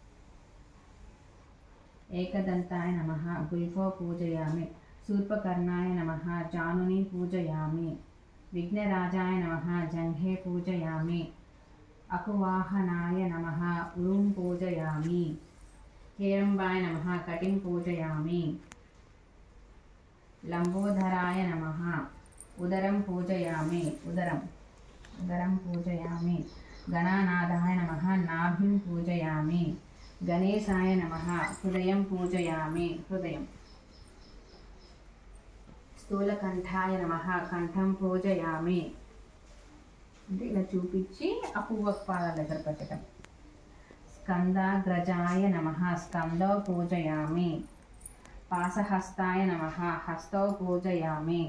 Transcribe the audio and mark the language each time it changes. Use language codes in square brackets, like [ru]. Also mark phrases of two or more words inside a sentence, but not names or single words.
[sa] ఏకదంతాయ నమః. గుల్ఫో పూజయామి. శూర్పకర్ణాయ నమః. జానుని పూజయామి. విఘ్నరాజాయ నమః. జంఘే పూజయామి. అకువాహనాయ నమః. ఉరుం పూజయామి. हेरम्बाय नमः कटिं पूजयामि। लंबोदराय नमः उदरं पूजयामि। उदरं पूजयामि। गणानाथाय नमः नाभिं पूजयामि। गणेशाय नमः हृदयं पूजयामि। हृदयं। స్థూలకంఠాయ నమః కంఠం పూజయామి. [te] అంటే ఇలా చూపించి ఆ పువ్వు పాదాల దగ్గర పెట్టడం. [sa] స్కందాగ్రజాయ నమః స్కందో పూజయామి. పాశహస్తాయ నమః హస్తో పూజయామి.